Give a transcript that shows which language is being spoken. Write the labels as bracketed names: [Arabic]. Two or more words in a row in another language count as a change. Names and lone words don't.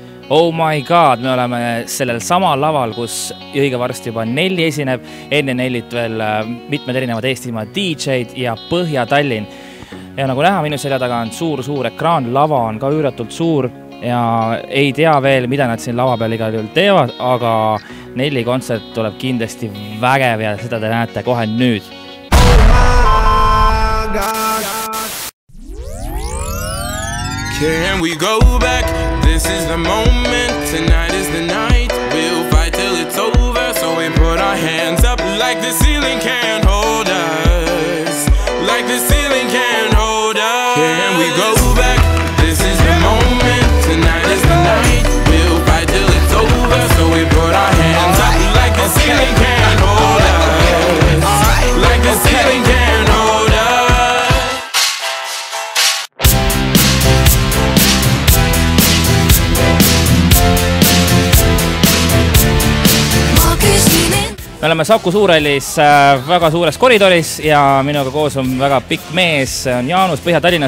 [English] Oh my god, [Estonian] me oleme sellel samal laval, kus õige varsti juba Nelli esineb, enne Nellit veel mitmed erinevad Eestimaa DJ'd ja Põhja-Tallinn. Ja nagu näha, minu selja taga on suur ekraan, lava on ka üüratult suur ja ei tea veel, mida nad siin lava peal igal juhul teevad, aga Nelli kontsert tuleb kindlasti vägev ja seda te näete kohe nüüd. [English] Can we go back? This is the moment, tonight is the night. We'll fight till it's over, so we put our hands up like the ceiling can't hold us. Like the ceiling can't hold us. Can we go back? This is the moment, tonight is the night. We'll fight till it's over, so we put our hands up like the ceiling can't hold us. Like the ceiling can't hold us. [Estonian] Me oleme Saku Suurhallis väga suures koridoris ja minuga koos on väga pikk mees, on Jaanus Põhja-Tallinnast.